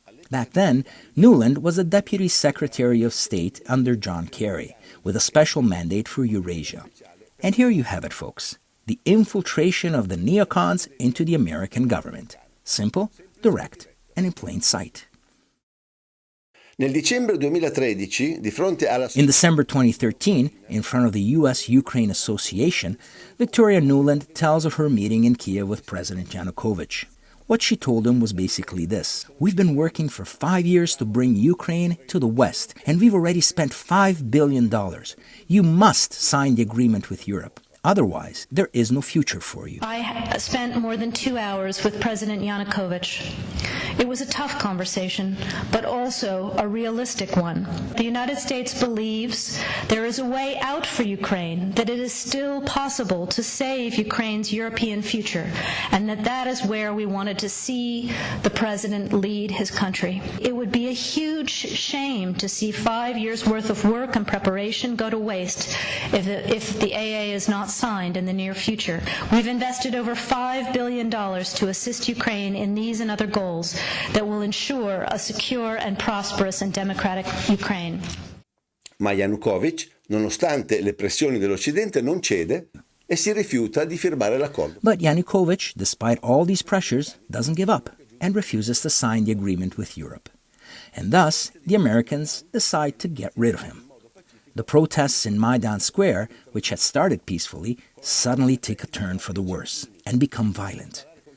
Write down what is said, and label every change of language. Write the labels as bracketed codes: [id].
[en] Back then, Nuland was the Deputy Secretary of State under John Kerry, with a special mandate for Eurasia. And here you have it, folks. The infiltration of the neocons into the American government. Simple, direct, and in plain sight. [it] Nel dicembre 2013, di fronte alla... [en] In December 2013, in front of the U.S.-Ukraine Association, Victoria Nuland tells of her meeting in Kiev with President Yanukovych. What she told him was basically this: we've been working for 5 years to bring Ukraine to the West, and we've already spent $5 billion. You must sign the agreement with Europe. Otherwise, there is no future for you. I spent more than 2 hours with President Yanukovych. It was a tough conversation, but also a realistic one. The United States believes there is a way out for Ukraine, that it is still possible to save Ukraine's European future, and that is where we wanted to see the President lead his country. It would be a huge shame to see 5 years' worth of work and preparation go to waste if the AA is not signed in the near future. We've invested over $5 billion to assist Ukraine in these and other goals that will ensure a secure and prosperous and democratic Ukraine. [it] Ma Yanukovych, nonostante le pressioni dell'Occidente, non cede e si rifiuta di firmare l'accordo. [en] But Yanukovych, despite all these pressures, doesn't give up and refuses to sign the agreement with Europe. And thus, the Americans decide to get rid of him. The protests in Maidan Square, which had started peacefully, suddenly take a turn for the worse and become violent.